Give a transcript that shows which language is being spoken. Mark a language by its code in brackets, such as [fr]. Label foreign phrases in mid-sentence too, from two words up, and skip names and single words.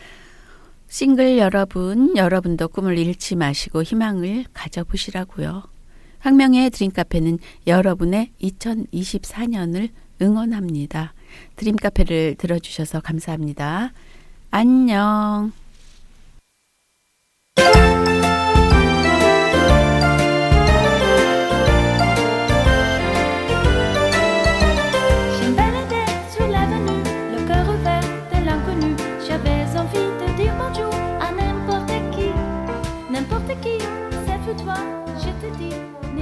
[ko] 싱글 여러분, 여러분도 꿈을 잃지 마시고 희망을 가져보시라고요. 황명의 드림카페는 여러분의 2024년을 응원합니다. 드림카페를 들어주셔서 감사합니다. 안녕. [fr] Je me baladais sur l'avenue, le cœur ouvert de l'inconnu. J'avais envie de dire bonjour à n'importe qui, c'est pour toi, je te dis.